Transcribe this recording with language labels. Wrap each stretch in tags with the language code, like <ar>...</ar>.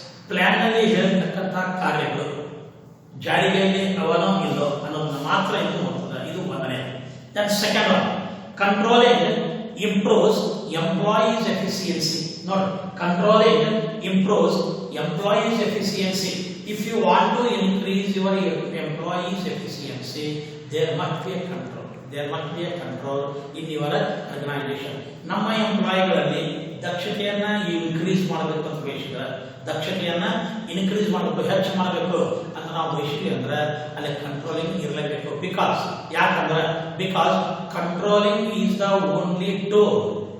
<kn>Plan ನಲ್ಲಿ ಹೇಳಿರ್ತಕ್ಕಂಥ ಕಾರ್ಯಗಳು ಜಾರಿಗೆಯಲ್ಲಿ ಅವನೋ ಇಲ್ಲೋ ಅನ್ನೋದನ್ನ ಮಾತ್ರ ಇದು ನೋಡ್ತದೆ. ಇದು ಒಂದನೇ.</kn> <en>Then second one, controlling improves employees efficiency. ನೋಡಿ, controlling improves employees efficiency. If you want to increase your employees efficiency, there must be a control. There must be a control in your organization.</en> <kn>ನಮ್ಮ ಎಂಪ್ಲಾಯಿಗಳಲ್ಲಿ ದಕ್ಷತೆಯನ್ನ increase ಮಾಡಬೇಕು ಅಂತ ಬಯಸಿದ್ರೆ, ದಕ್ಷತೆಯನ್ನ increase ಮಾಡಬೇಕು, ಹೆಚ್ಚು ಮಾಡಬೇಕು ಅಂತ ನಾವು ಬಯಸಿದ್ವಿ ಅಂದ್ರೆ ಅಲ್ಲಿ ಕಂಟ್ರೋಲಿಂಗ್ ಇರಲೇಬೇಕು. ಯಾಕಂದ್ರೆ</kn> <en>Because controlling is the only tool.</en>